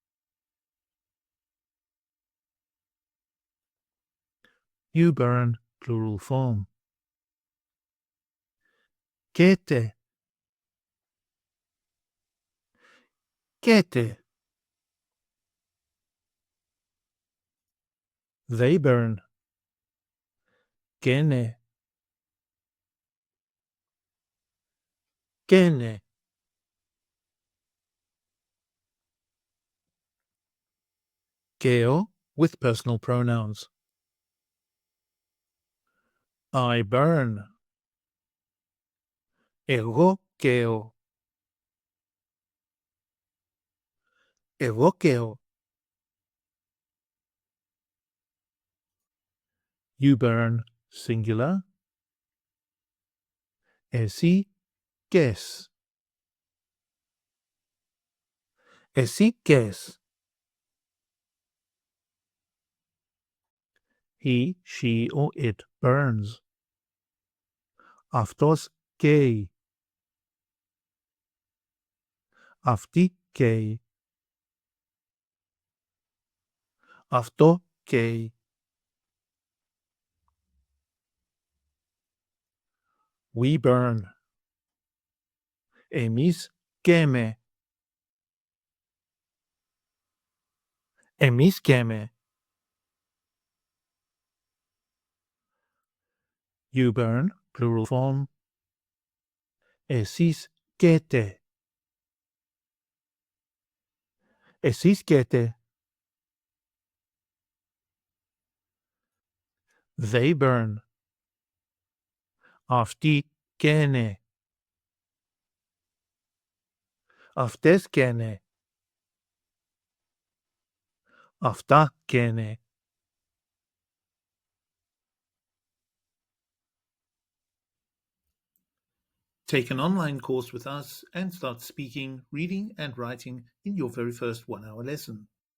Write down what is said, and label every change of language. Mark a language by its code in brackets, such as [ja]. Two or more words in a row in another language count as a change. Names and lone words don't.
[en] You burn, plural form. [el] Καίτε. Καίτε. [en] They burn. [el] Καίνε. Καίνε. [en] Καίω with personal pronouns. I burn. [el] Εγώ καίω. Εγώ καίω. [en] You burn, singular. [el] Εσύ καις. Εσύ καις. [en] He, she, or it burns. [el] Αυτός καίει. Αυτή καίει. Αυτό καίει. [en] We burn. [el] Εμείς καίμε. Εμείς καίμε. [en] You burn, plural form. [el] Εσείς καίτε. Εσείς καίτε. [en] They burn. [el] Αυτοί καίνε. Αυτές καίνε. Αυτά καίνε. [en] Take an online course with us and start speaking, reading and writing in your very first 1-hour lesson.